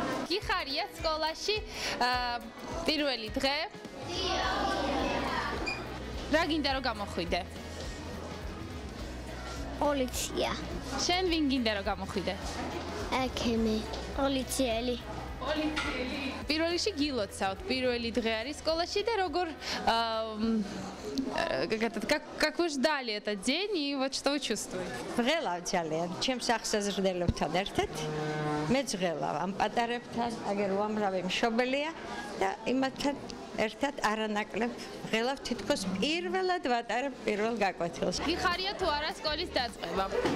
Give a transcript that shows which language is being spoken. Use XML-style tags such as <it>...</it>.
<ka>გიხარია სკოლაში პირველი დღე? რა გინდა რომ გამოხვიდე? პოლიცია. შენ ვინ გინდა რომ გამოხვიდე? ექიმი. პოლიციელი. პოლიციელი. პირველ რიგში გილოცავთ, პირველი დღე არის სკოლაში და როგორ</ka> <ru>как вы ждали этот день и вот что вы чувствуете?</ru> <ka>Ღელავ ძალიან, ჩემს ახსაზრდელებთან ერთად. მე ღელავ ამ პატარებთან, აგერ უამრავი მშობელია და იმათთან ერთად არანაკლებ ღელავ თითქოს პირველად ვატარებ პირველ გაკვეთილს. გიხარია თუ არა სკოლის დაწყება?</ka>